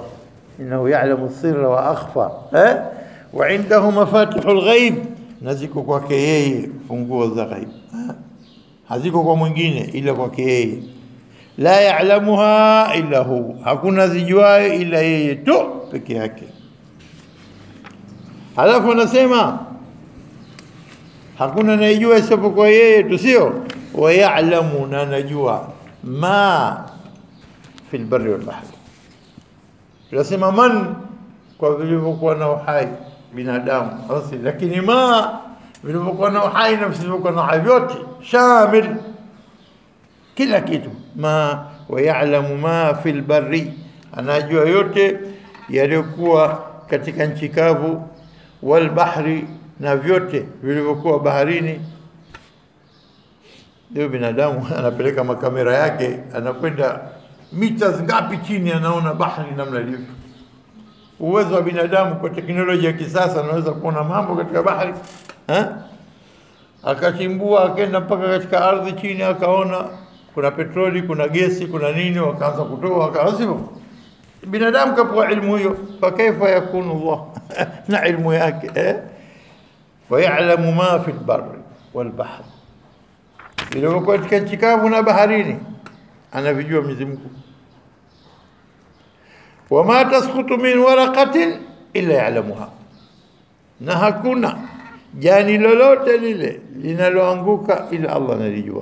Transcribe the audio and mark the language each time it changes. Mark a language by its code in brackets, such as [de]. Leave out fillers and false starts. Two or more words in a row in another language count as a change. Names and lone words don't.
[ar] إنه يعلم السر وأخفى وعنده مفاتح الغيب, [sw] na ziko kwake yeye funguo za ghaib, haziko kwa mwingine ila kwake yeye. [ar] لا يعلمها إلا هو, [sw] hakuna zijuaye ila yeye tu peke yake. Halafu anasema hakuna anayejua isipokuwa yeye tu, sio? [ar] ويعلم, [sw] na anajua, [ar] ما في البر والبحر. [sw] Tunasema man kwa vilivyokuwa na uhai binadamu, lakini ma vilivyokuwa na uhai na visivyokuwa na uhai vyote, shamil kila kitu. [ar] ما ويعلم ما في البر, [sw] anajua yote yaliyokuwa katika nchi kavu, [ar] والبحر, [sw] na vyote vilivyokuwa baharini. Leo binadamu anapeleka makamera yake, anakwenda mita ngapi chini, anaona bahari namna ilivyo. Uwezo wa binadamu kwa teknolojia ya kisasa anaweza kuona mambo katika bahari, akachimbua akaenda mpaka katika ardhi chini, akaona kuna petroli, kuna gesi, kuna nini, wakaanza kutoa, akaanza binadamu kapewa ilmu hiyo. [ar] فكيف يكون الله [sw] na ilmu yake [ar] ويعلم ما في البر والبحر, [sw] bila kwa katika nchi kavu na baharini anavijua Mwenyezi Mungu. [ar] وما تسقط من ورقة إلا يعلمها, [sw] na hakuna jani lolote lile linaloanguka ila Allah analijua.